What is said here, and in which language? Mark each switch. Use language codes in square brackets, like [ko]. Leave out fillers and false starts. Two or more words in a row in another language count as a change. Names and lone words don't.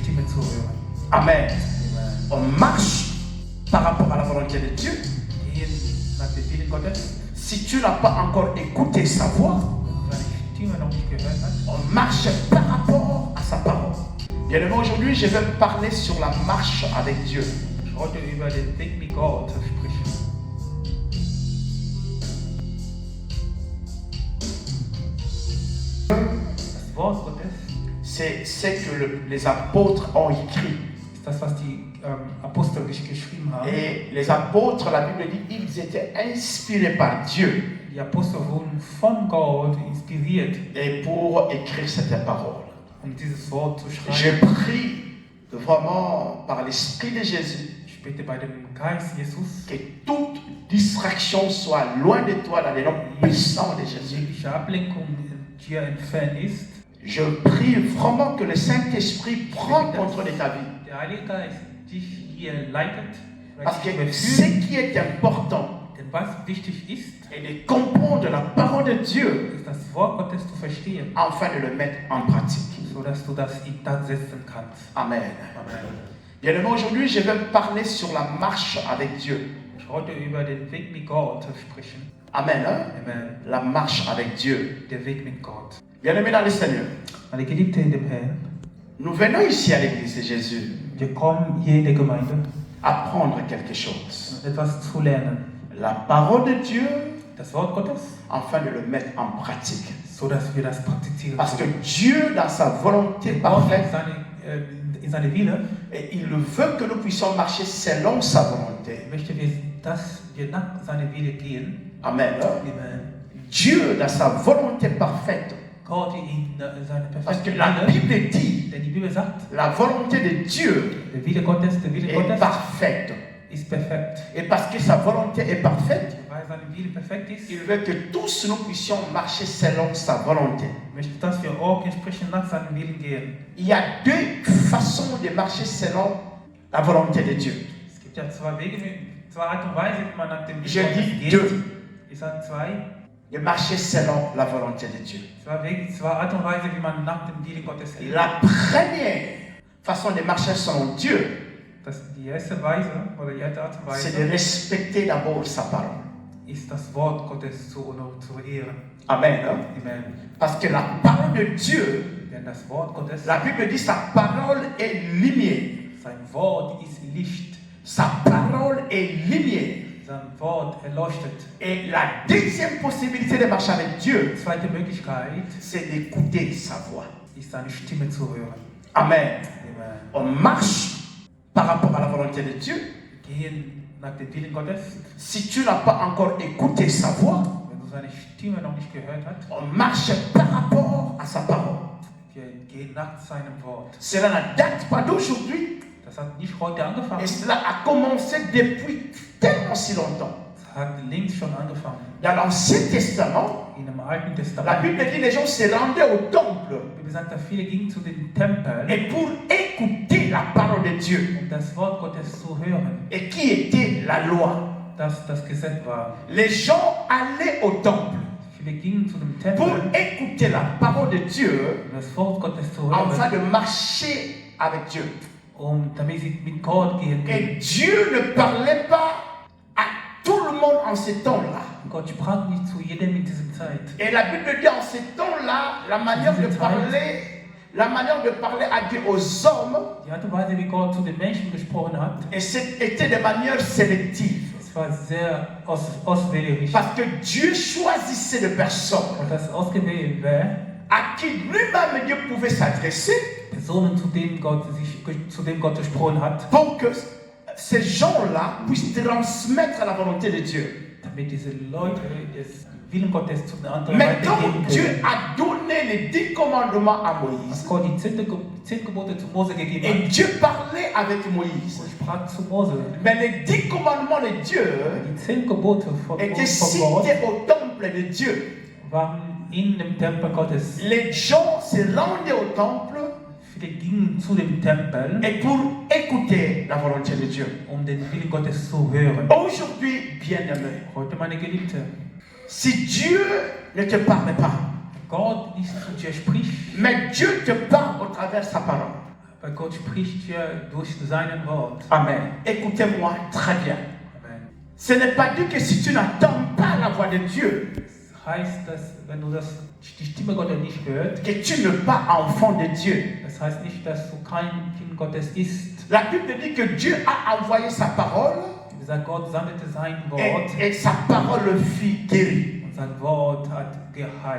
[de] zu hören. [fr] Amen. [de] Amen. [fr] On marche par rapport à la volonté de Dieu. [de] Gehen nach dem Willen Gottes. [fr] Si tu n'as pas encore écouté sa voix, [de] Wenn du seine Stimme noch nicht gehört hast, [fr] on marche par rapport à sa parole. Bien aimé, aujourd'hui, je vais parler sur la marche avec Dieu. [de] ich wollte über den Weg mit Gott sprechen. Das Wort Gottes [fr] C'est ce que les apôtres ont écrit. [de] ist das, was die Apostel geschrieben haben. [fr] Et les apôtres, la Bible dit, ils étaient inspirés par Dieu [de] Die Apostel wurden von Gott inspiriert, [fr] et pour écrire cette parole. [de] dieses Wort zu [fr] Je [de] schreiben. [fr] prie vraiment par l'Esprit de Jésus [de] Ich bitte bei dem Geist Jesus, [fr] que toute distraction soit loin de toi dans le nom puissant de Jésus. [de] jegliche Ablenkung dir entfernt ist. [fr] Je prie vraiment que le Saint-Esprit prenne contrôle de ta vie. [de] Der Heilige Geist dich hier leitet, [fr] Parce que [de] dich [fr] ce [de] überführt. [fr] qui est important [de] Denn was wichtig ist, [fr] est de comprendre la parole de Dieu [de] ist das Wort Gottes zu verstehen, [fr] afin de le mettre en pratique. [de] sodass du das in Tat setzen kannst. [fr] Amen. [de] Amen. [fr] Bien aimé, aujourd'hui, je vais parler sur la marche avec Dieu. [de] Ich wollte über den Weg mit Gott sprechen. [fr] Amen. Hein? [de] Amen. [fr] La marche avec Dieu. [de] Der Weg mit Gott. [fr] Bien aimé dans le Seigneur, [de] Meine Geliebte in dem Herrn, [fr] nous venons ici à l'église de Jésus [de] wir kommen hier in der Gemeinde, [fr] apprendre quelque chose. [de] etwas zu lernen. [fr] La parole de Dieu [de] Das Wort Gottes, [fr] afin de le mettre en pratique. [de] sodass wir das praktizieren [fr] Parce que [de] können. [fr] Dieu, dans sa volonté [de] Gott [fr] parfaite, [de] in seine Wille [fr] et il veut que nous puissions marcher selon sa volonté. [de] möchte, dass wir nach seiner Wille gehen. [fr] Amen. [de] Amen. [fr] Dieu, dans sa volonté parfaite, [de] Gott in seine [fr] parce que [de] perfekte [fr] la [de] Wille, [fr] Bible dit, [de] denn die Bibel sagt, [fr] la volonté de Dieu [de] der Wille [fr] est [de] Gottes [fr] parfaite. [de] ist perfekt. [fr] Et parce que sa volonté est parfaite, [de] Weil seine Wille perfekt ist, [fr] il veut que tous nous puissions marcher selon sa volonté. [de] möchte, dass wir auch entsprechend nach seinem Willen gehen. [fr] Il y a deux façons de marcher selon la volonté de Dieu. [de] Es gibt ja zwei Wege, zwei Art und Weise, wie man nach dem [fr] Je [de] Willen [fr] dis [de] Gottes [fr] deux. [de] geht. Ich sage [fr] De marcher selon la volonté de Dieu. [de] zwei Wege, zwei Art und Weise, wie man nach dem Willen Gottes geht. [fr] La première façon de marcher selon Dieu, [de] Die erste Weise, oder die erste Art und [fr] c'est de [de] Weise, [fr] respecter d'abord sa parole. [de] ist das Wort Gottes zu ehren. [fr] Amen. Hein? [de] Amen. [fr] Parce que la parole de Dieu, [de] Denn das Wort Gottes, [fr] la Bible dit sa parole est lumière. [de] sein Wort ist Licht. [fr] Sa parole est lumière. [de] Sein Wort erleuchtet. [fr] Et la deuxième possibilité de marcher avec Dieu, [de] Die zweite Möglichkeit [fr] c'est d'écouter sa voix. [de] ist, seine Stimme zu hören. [fr] Amen. [de] Amen. [fr] On marche par rapport à la volonté de Dieu. [de] Gehen nach dem Willen Gottes. [fr] Si tu n'as pas encore écouté sa voix, [de] Wenn du seine Stimme noch nicht gehört hast, [fr] on marche par rapport à sa parole. [de] wir gehen nach seinem Wort. [fr] Cela ne date pas d'aujourd'hui [de] Das hat nicht heute angefangen. [fr] et cela a commencé depuis tellement si longtemps. [de] Es hat längst schon angefangen. [fr] Dans l'Ancien Testament, [de] In dem Alten [fr] la [de] Testament. [fr] Bible dit que les gens se rendaient au temple [de] Die Bibel sagt, dass viele gingen zu dem Tempel, [fr] et pour écouter la parole de Dieu. [de] um das Wort Gottes zu hören, [fr] Et qui était la loi? [de] das das Gesetz war. [fr] Les gens allaient au temple [de] Viele gingen zu dem [fr] pour [de] Tempel, [fr] écouter la parole de Dieu [de] um das Wort Gottes zu [fr] afin [de] hören, [fr] de marcher avec Dieu. [de] damit sie mit Gott gehen können. [fr] Et Dieu ne parlait pas à tout le monde en ce temps-là. [de] Gott sprach nicht zu jedem in dieser Zeit. [fr] Et la Bible dit en ce temps-là, la manière de parler à Dieu aux hommes, [de] Die Art und Weise, wie Gott zu den Menschen gesprochen hat, [fr] et était de manière sélective. [de] es war sehr auswählerisch. [fr] Parce que Dieu choisissait des personnes [de] Und das ausgewählt wäre, [fr] à qui lui-même Dieu pouvait s'adresser [de] Personen, zu denen Gott gesprochen hat, [fr] pour que ces gens-là puissent transmettre la volonté de Dieu. [de] damit diese Leute des Willen Gottes zu den anderen [fr] Mais quand [de] weitergeben [fr] Dieu [de] können. [fr] a donné les 10 commandements à [de] Als [fr] Moïse, [de] Gott die 10 Gebote zu Mose gegeben [fr] et [de] hat, [fr] Dieu parlait avec Moïse, [de] und sprach zu Mose, [fr] mais les 10 commandements de Dieu [de] die 10 Gebote von [fr] étaient [de] Gott [fr] cités au temple de Dieu. [de] waren in dem Tempel Gottes. [fr] Les gens se rendaient au temple [de] Viele gingen zu dem Tempel, [fr] et pour écouter la volonté de Dieu. [de] um den Willen Gottes zu hören. [fr] Aujourd'hui, bien-aimé, [de] Heute, meine Geliebte, [fr] si Dieu ne te parle pas, [de] Gott nicht zu dir spricht, [fr] mais Dieu te parle au travers de sa parole, [de] Weil Gott spricht hier durch sein Wort. [fr] Amen. Écoutez-moi très bien. [de] Amen. [fr] Ce n'est pas dit que si tu n'entends pas la voix de Dieu, [de] Das heißt, dass wenn du die Stimme Gottes nicht hörst, [fr] que tu n'es pas enfant de Dieu. [de] das heißt nicht, dass du kein Kind Gottes bist. [fr] La Bible dit que Dieu a envoyé sa parole [de] Wie gesagt, Gott sammelte sein Wort [fr] et sa parole fit guérir. [de] und sein Wort hat geheilt.